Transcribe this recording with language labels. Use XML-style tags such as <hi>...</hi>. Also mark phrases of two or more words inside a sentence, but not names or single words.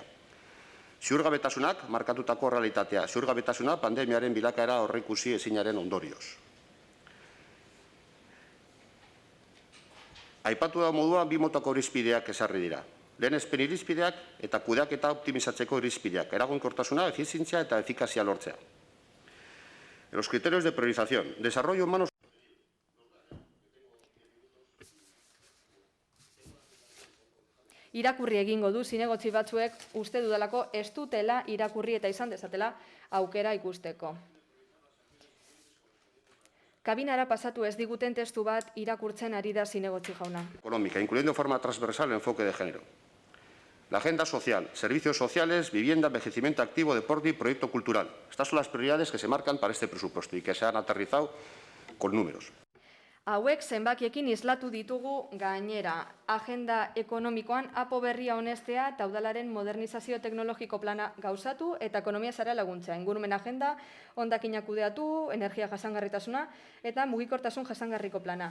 <eu>Ziurgabetasunak markatutako realitatea, ziurgabetasuna pandemiaren bilakaera aurreikusi ezinaren ondorioz. Aipatu da moduan bi motako irizpideak ezarri dira. Lehenespen irizpideak eta kudeaketa optimizatzeko irizpideak, eraginkortasuna, efizientzia eta efikazia lortzea.</eu> <es>Los criterios de priorización, desarrollo humano.</es> <eu>Irakurri egingo du zinegotzi batzuek uste dudalako ez dutela irakurri eta izan dezatela aukera ikusteko. Kabinara pasatu ez diguten testu bat irakurtzen ari da zinegotzi jauna.</eu> <es>Económica, incluyendo de forma transversal el enfoque de género. La agenda social, servicios sociales, vivienda, envejecimiento activo, deporte y proyecto cultural. Estas son las prioridades que se marcan para este presupuesto y que se han aterrizado con números.</es> <eu>Hauek zenbakiekin islatu ditugu gainera. Agenda ekonomikoan apo berria onestea eta udalaren modernizazio teknologiko plana gauzatu eta ekonomia zara laguntzea. Ingurumen agenda, hondakinak kudeatu, energia jasangarritasuna eta mugikortasun jasangarriko plana.</eu>